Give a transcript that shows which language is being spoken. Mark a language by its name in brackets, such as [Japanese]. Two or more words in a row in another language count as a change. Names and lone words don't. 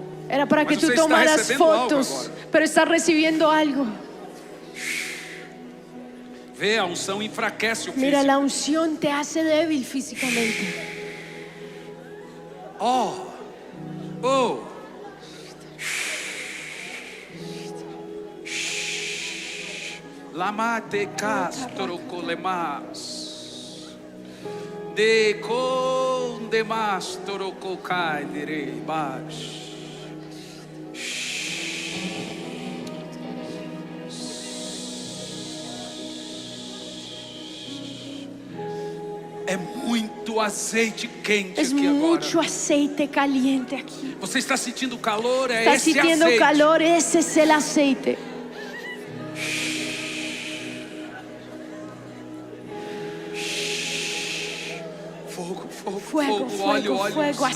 [Spanish] Era para que [Portuguese] Mas [Spanish] tú [Portuguese] você está [Spanish] tomaras [Portuguese] recebendo algo [Spanish] fotos, [Portuguese] agora. [Spanish] pero estás recibiendo algo. [Portuguese] Vê, a unção enfraquece o [Spanish] Mira, [Portuguese] físico. [Spanish] la unción te hace débil físicamente. Oh. Lama te castro colemas. De con de mastro cocai direi baixo. [Portuguese] É muito azeite quente [Spanish] Es [Portuguese] aqui [Spanish] mucho [Portuguese] agora. [Spanish] aceite caliente aquí. [Portuguese] Você está sentindo calor? É [Spanish] Estás [Portuguese] esse [Spanish] sintiendo [Portuguese] azeite. [Spanish] calor, ese es el aceite. [Portuguese] Fogo, fogo, [Spanish] Fuego, [Portuguese] fogo, óleo, [Spanish] fuego, [Portuguese] óleo, [Spanish] fuego, [Portuguese] unção.